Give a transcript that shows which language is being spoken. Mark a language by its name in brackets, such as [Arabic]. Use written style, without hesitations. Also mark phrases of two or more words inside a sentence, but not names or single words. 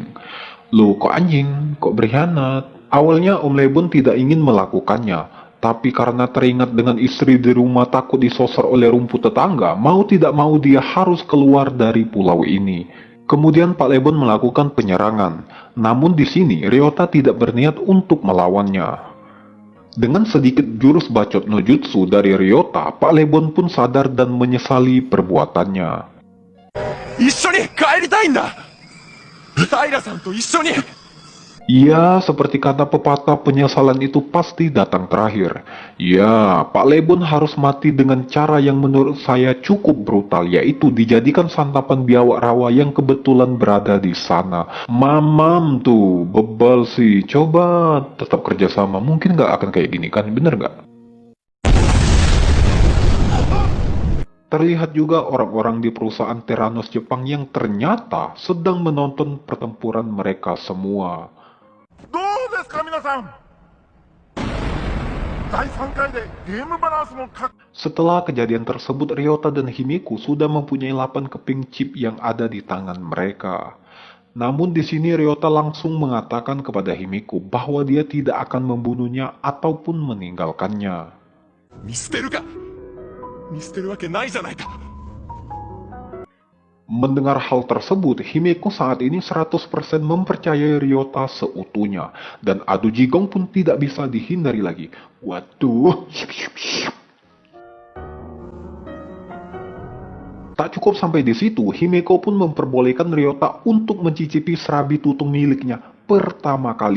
[Indonesian] Loh kok anjing, kok berkhianat? Awalnya Om Lebon tidak ingin melakukannya, tapi karena teringat dengan istri di rumah takut disosor oleh rumput tetangga, mau tidak mau dia harus keluar dari pulau ini. Kemudian Pak Lebon melakukan penyerangan, namun di sini Ryota tidak berniat untuk melawannya. Dengan sedikit jurus bacot [Japanese] no jutsu [Indonesian] dari Ryota, Pak Lebon pun sadar dan menyesali perbuatannya. [Japanese] 一緒に帰りたいんだ。平さんと一緒に。 [Indonesian] Ya, seperti kata pepatah, penyesalan itu pasti datang terakhir. Ya, Pak Lebon harus mati dengan cara yang menurut saya cukup brutal, yaitu dijadikan santapan biawak rawa yang kebetulan berada di sana. Mamam tuh, bebal sih. Coba tetap kerjasama, mungkin nggak akan kayak gini kan, bener nggak? Terlihat juga orang-orang di perusahaan Theranos Jepang yang ternyata sedang menonton pertempuran mereka semua. [Japanese] どうですか皆さん。第3回でゲームバランスもか [Indonesian] Setelah kejadian tersebut, Ryota dan Himiko sudah mempunyai 8 keping chip yang ada di tangan mereka. Namun di sini Ryota langsung mengatakan kepada Himeko bahwa dia tidak akan membunuhnya ataupun meninggalkannya. [Japanese] 見捨てるか見捨てるわけないじゃないか [Indonesian] Mendengar hal tersebut, Himeko saat ini 100% mempercayai Ryota seutuhnya. Dan adu jigong pun tidak bisa dihindari lagi. Waduh. Tak cukup sampai di situ, Himeko pun memperbolehkan Ryota untuk mencicipi serabi tutung miliknya pertama kali.